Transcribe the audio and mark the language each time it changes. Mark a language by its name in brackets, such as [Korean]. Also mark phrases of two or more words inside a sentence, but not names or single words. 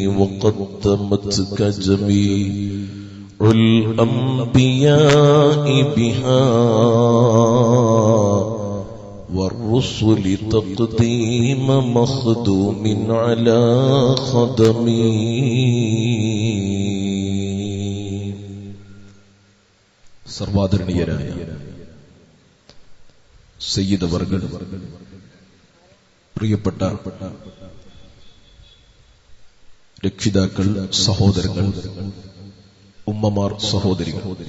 [Arabic] وقدمتك جميع الأنبياء بها والرسل تقديم مخدوم على خدمي. [Malayalam] സർവാദരണീയരായ സയ്യിദ് വർഗൾ പ്രിയപ്പെട്ട രക്ഷിതാക്കൾ, സഹോദരങ്ങൾ, ഉമ്മമാർ, സഹോദരികൾ,